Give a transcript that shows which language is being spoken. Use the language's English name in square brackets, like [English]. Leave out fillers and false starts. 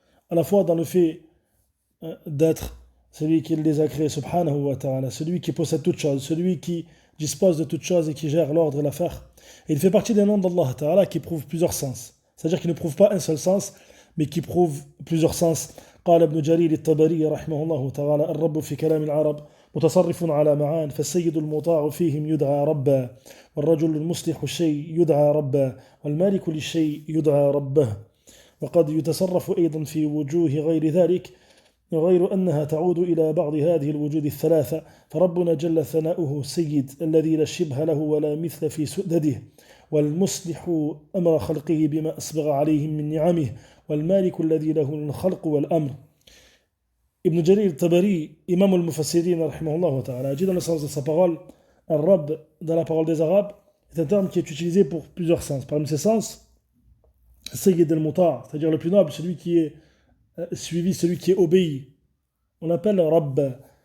[French] À la fois dans le fait d'être celui qui les a créés, subhanahu wa ta'ala, celui qui possède toutes choses, celui qui dispose de toutes choses et qui gère l'ordre et l'affaire. Et il fait partie des noms d'Allah ta'ala qui prouvent plusieurs sens. C'est-à-dire qu'il ne prouve pas un seul sens, mais qui prouve plusieurs sens. [Arabic] قال ابن جرير الطبري رحمه الله تعالى الرب في كلام العرب متصرف على معان فالسيد المطاع فيهم يدعى ربا والرجل المصلح الشيء يدعى ربا والمالك للشيء يدعى ربه وقد يتصرف أيضا في وجوه غير ذلك غير أنها تعود إلى بعض هذه الوجود الثلاثة فربنا جل ثناؤه السيد الذي لا شبه له ولا مثل في سؤدده والمصلح أمر خلقه بما أسبغ عليهم من نعمه والمالك الذي له الخلق والأمر. [French] Ibn Jarir al-Tabari, imam al-Mufassirin, rahimahullah ta'ala, dit dans le sens de sa parole, Ar-Rabb, dans la parole des Arabes, est un terme qui est utilisé pour plusieurs sens. Parmi ces sens, Sayyid al-Muta', c'est-à-dire le plus noble, celui qui est suivi, celui qui est obéi. On l'appelle Rabb.